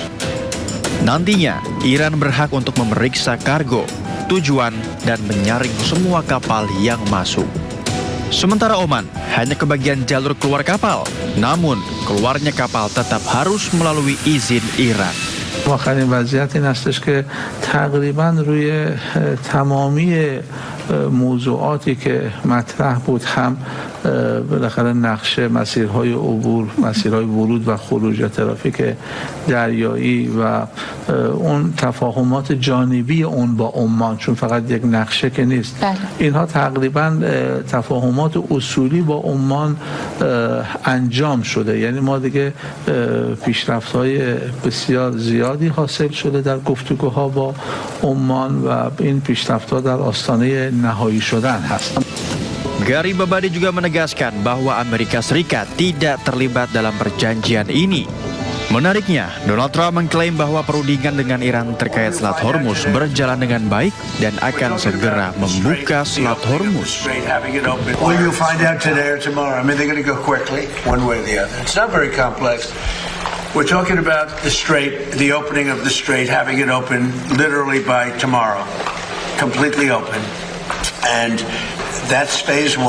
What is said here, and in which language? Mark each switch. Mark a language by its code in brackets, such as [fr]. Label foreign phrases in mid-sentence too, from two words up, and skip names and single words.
[id] Nantinya, Iran berhak untuk memeriksa kargo, tujuan, dan menyaring semua kapal yang masuk. Sementara Oman hanya kebagian jalur keluar kapal, namun keluarnya kapal tetap harus melalui izin Iran. [fa] آخرین وضعیت این هستش که تقریبا روی تمامی موضوعاتی که مطرح بود هم بالاخره نقشه مسیرهای عبور، مسیرهای ورود و خروج، ترافیک دریایی و اون تفاهمات جانبی اون با عمان، چون فقط یک نقشه که نیست، اینها تقریبا تفاهمات اصولی با عمان انجام شده. یعنی ما دیگه پیشرفت‌های بسیار زیادی حاصل شده در گفتگوها با عمان و این پیشرفت‌ها در آستانه nahai شدن هست. [id] Garib Abadi juga menegaskan bahwa Amerika Serikat tidak terlibat dalam perjanjian ini. Menariknya, Donald Trump mengklaim bahwa perundingan dengan Iran terkait Selat Hormuz berjalan dengan baik dan akan segera membuka Selat Hormuz. [en] Well, you'll find out today or tomorrow. I mean, they're going to go quickly, one way or the other. It's not very complex. We're talking about the strait, the opening of the strait, having it open literally by tomorrow, completely open. And that's phase one.